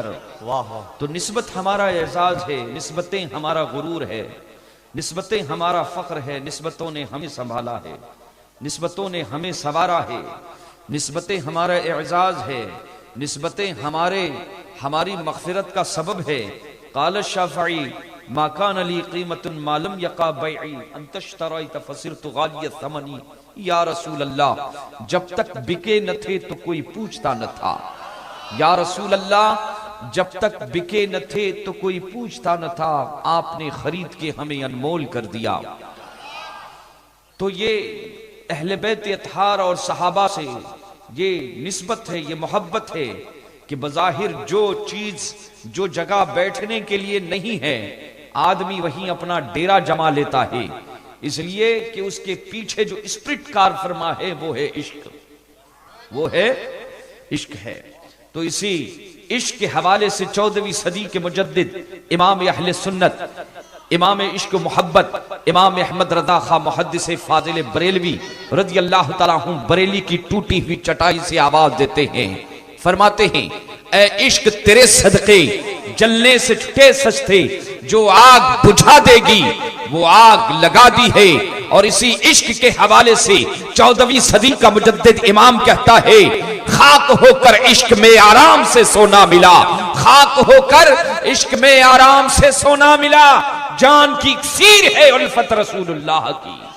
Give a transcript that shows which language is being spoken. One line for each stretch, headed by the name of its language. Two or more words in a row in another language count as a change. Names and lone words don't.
Urdu: تو نسبت ہمارا اعجاز ہے، نسبتیں ہمارا غرور ہے، نسبتیں ہمارا فخر ہے. نسبتوں نے ہمیں سنبھالا ہے، نسبتوں نے ہمیں سنوارا ہے، نسبتیں ہمارا اعجاز ہے، نسبتیں ہماری مغفرت کا سبب ہے.
Arabic: قال شافعي ما كان لي قيمة ما لم يقع بيعي أن تشتريت فصرت غالي ثمني يا رسول الله,
Urdu: جب تک بکے نہ تھے تو کوئی پوچھتا نہ تھا.
Arabic: يا رسول الله,
Urdu: جب تک بکے نہ تھے تو کوئی پوچھتا نہ تھا، آپ نے خرید کے ہمیں انمول کر دیا. تو یہ اہل بیت اطہار اور صحابہ سے یہ نسبت ہے، یہ محبت ہے کہ بظاہر جو چیز، جو جگہ بیٹھنے کے لیے نہیں ہے، آدمی وہیں اپنا ڈیرا جما لیتا ہے، اس لیے کہ اس کے پیچھے جو سپرٹ کار فرما ہے وہ ہے عشق، وہ ہے عشق ہے. تو اسی عشق کے حوالے سے 14ویں صدی کے مجدد امام اہل سنت، امام عشق محبت، امام احمد رضا خاں محدث فاضل بریلوی
Arabic: رضي الله تعالى عنه
Urdu: بریلی کی ٹوٹی ہوئی چٹائی سے آواز دیتے ہیں، فرماتے ہیں، اے عشق تیرے صدقے جلنے سے چھٹے سستے، جو آگ بجھا دے گی وہ آگ لگا دی ہے. اور اسی عشق کے حوالے سے 14ویں صدی کا مجدد امام کہتا ہے، خاک ہو کر عشق میں آرام سے سونا ملا، خاک ہو کر عشق میں آرام سے سونا ملا، جان کی اکسیر ہے الفت رسول اللہ کی.